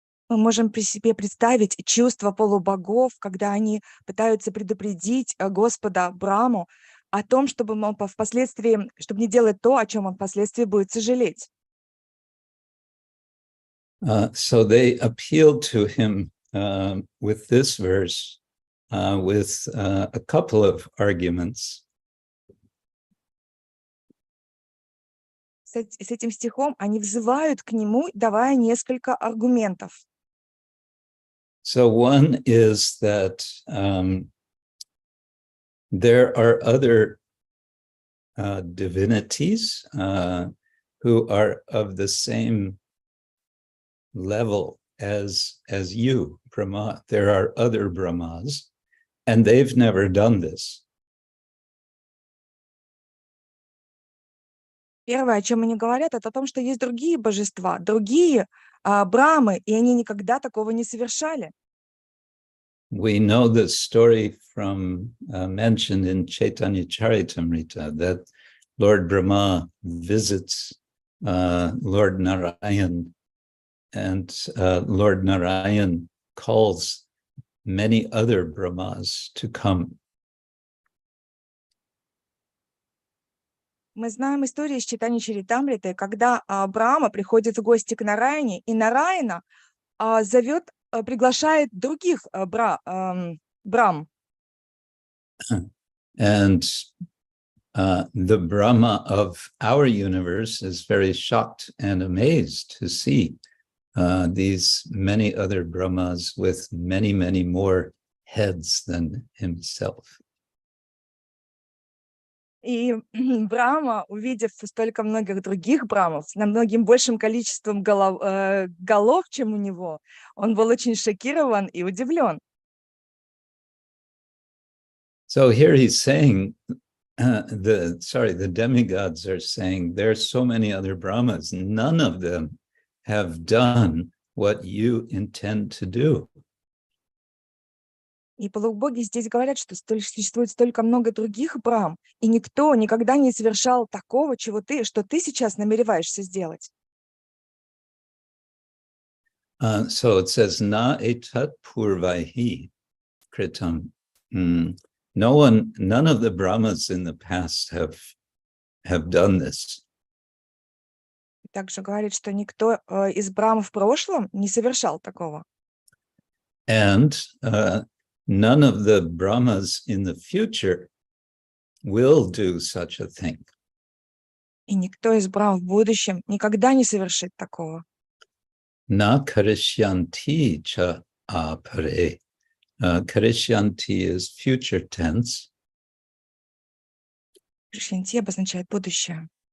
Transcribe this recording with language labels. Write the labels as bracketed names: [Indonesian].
[Russian] Мы можем при себе представить чувства полубогов, когда они пытаются предупредить Господа Браму о том, чтобы он впоследствии, чтобы не делать то, о чем он впоследствии будет сожалеть. [English] So they appealed to him with this verse, with a couple of arguments. [Russian] С этим стихом они взывают к нему, давая несколько аргументов. [English] So one is that there are other divinities who are of the same level as you, Brahma. There are other Brahmas, and they've never done this. [Russian] Первое, о чем они говорят, это о том, что есть другие божества, другие брамы, и они никогда такого не совершали. [English] We know the story from mentioned in Chaitanya Charitamrita that Lord Brahma visits Lord Narayan, and Lord Narayan calls many other Brahmas to come. [Russian] Мы знаем историю из Чайтаньи Чаритамриты, когда Брахма приходит в гости к Нараяне, и Нараяна приглашает других брам. [English] And the Brahma of our universe is very shocked and amazed to see these many other Brahmas with many, many more heads than himself. [Russian] И Брахма, увидев столько многих других брамов, с намногим большим количеством голов, чем у него, он был очень шокирован и удивлен. [English] So here he's saying, the demigods are saying, there's so many other Brahmas, none of them have done what you intend to do. [Russian] И полубоги здесь говорят, что существует столько много других брам, и никто никогда не совершал такого, что ты сейчас намереваешься сделать. [English] So it says, [Sanskrit] na etat purvaihi kritam. [English] none of the Brahmas in the past have done this. [Russian] Также говорит, что никто из брахм в прошлом не совершал такого. [English] And none of the Brahmas in the future will do such a thing. [Russian] И никто из брахм в будущем никогда не совершит такого. [Sanskrit] Na karishyanti cha apare. [English] Karishyanti is future tense. [Russian] Кришнанти обозначает будущее.